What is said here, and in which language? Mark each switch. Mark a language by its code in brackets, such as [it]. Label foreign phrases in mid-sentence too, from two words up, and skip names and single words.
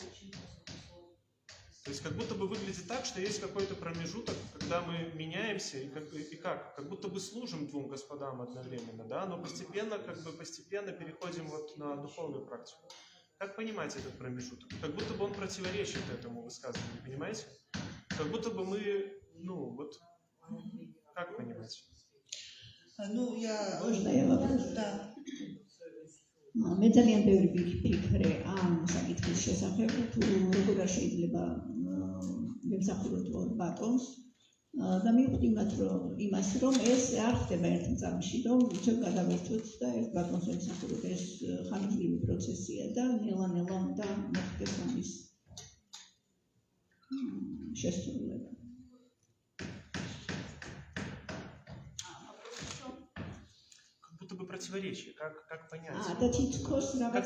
[ru] То есть как будто бы выглядит так, что есть какой-то промежуток, когда мы меняемся и как будто бы служим двум господам одновременно, да, но постепенно переходим вот на духовную практику. Как понимать этот промежуток? Как будто бы он противоречит этому высказыванию, понимаете? Как будто бы мы, как понимать? Можно я вопрос? Да. [ka] მე ძალიან ბევრი ვიფიქრე ამ საკითხის შესახებ, თუ როგორ შეიძლება ვემსახუროთ ორ ბატონს და მივხვდი იმას, რომ ეს არ ხდება ერთ წამში, რომ ჩვენ გადავერთვით და ერთ ბატონს ვემსახუროთ. ეს ხანგრძლივი პროცესია და ნელა-ნელა უნდა მოხდეს ამის შესრულება. [ru] Противоречие, как понять? Как